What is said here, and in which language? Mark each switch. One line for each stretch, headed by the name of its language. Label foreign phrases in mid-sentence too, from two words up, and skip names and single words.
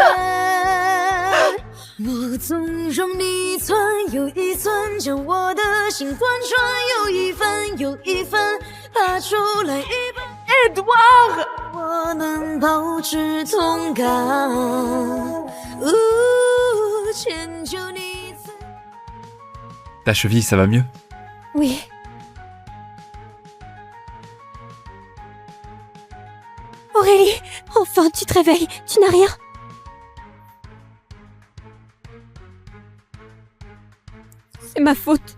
Chinese: 我纵容你一寸又一寸，将我的心贯穿，有一分又一分，拔出来一半。Edouard， 我能保持同感。迁就你一次。
French: Ta cheville, ça va mieux? Oui. Aurélie, enfin tu te réveilles, tu n'as rien? C'est ma faute.